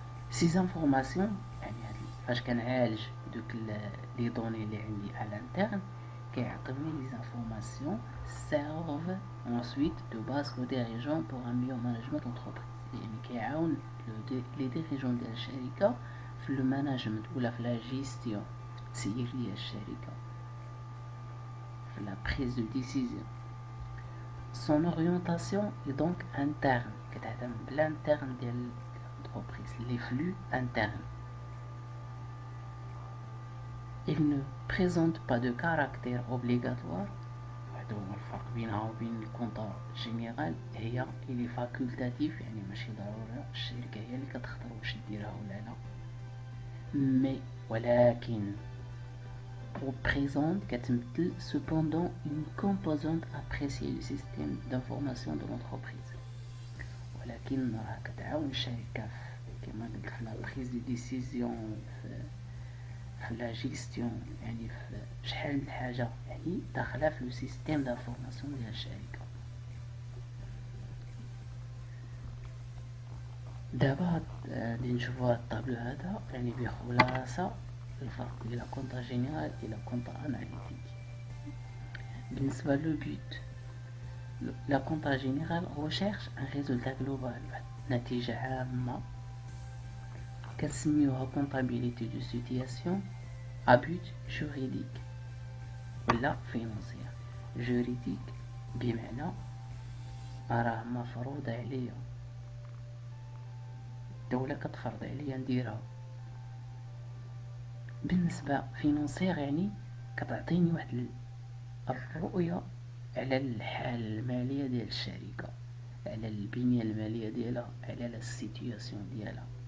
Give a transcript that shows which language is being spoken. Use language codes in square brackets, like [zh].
[ar] سي زانفورماسيون يعني فاش كنعالج دوك لي دوني اللي عندي على الانترن، كيعطيوني لي زانفورماسيون سيرف [fr] ensuite de base aux dirigeants pour un meilleur management d'entreprise. [ar] يعني كيعاون لي ديريجون ديال الشركه في لو ماناجمنت ولا في لا جيستيون، التسيير ديال الشركه، في لا بريز دو ديسيزيون. [fr] son orientation est donc interne، [ar] كتعتمد بالانترن ديال [fr] l'entreprise، les flux internes. il ne présente pas de caractère obligatoire. [ar] هذا هو الفرق بينها وبين الكونطا جينيرال، هي اللي فاكولتاتيف، يعني ماشي ضروري الشركه هي اللي كتختار واش ديرها ولا لا. مي ولكن [fr] représente [ar] كتمثل [fr] cependant une composante appréciée du système d'information de l'entreprise. [ar] ولكن راه كتعاون الشركه كما قلت في لا بريز دي ديسيزيون، في لا جيستيون، يعني في شحال من حاجه يعني داخله في لو سيستيم دانفورماسيون ديال الشركه. دابا غادي نشوفوا هاد الطابلو هذا يعني بخلاصه الفرق بين كونطا جينيرال الى كونطا اناليتيك. بالنسبه لو بوت، لا كونطا جينيرال [fr] recherche un résultat global، [ar] نتيجه عامه، كنسميوها [fr] comptabilité de situation à but juridique [ar] ولا [fr] financier. juridique [ar] بمعنى راه مفروض عليا، الدولة كتفرض عليا نديرها. بالنسبة فينونسيغ يعني كتعطيني واحد الرؤية على الحالة المالية ديال الشركة، على البنية المالية ديالها، على السيتياسيون ديالها.